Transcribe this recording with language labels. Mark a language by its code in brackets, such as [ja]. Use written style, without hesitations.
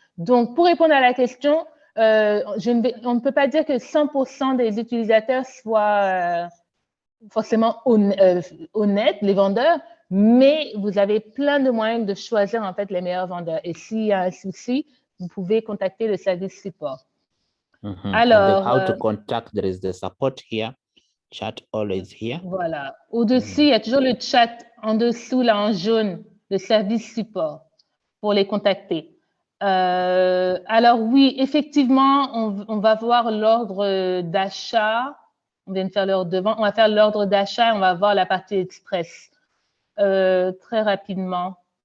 [fr] Donc, pour répondre à la question, on ne peut pas dire que 100% des utilisateurs soient forcément honnêtes, les vendeurs, mais vous avez plein de moyens de choisir en fait les meilleurs vendeurs. Et s'il y a un souci, vous pouvez contacter le service support. [en] Alors, how to contact, there is the support here. Chat always here. [fr] Voilà. Au-dessus, il y a toujours le chat en dessous, là, en jaune, le service support pour les contacter. Alors oui, effectivement, on va voir l'ordre d'achat. On vient de faire l'ordre de vente. On va faire l'ordre d'achat et on va voir la partie express très rapidement.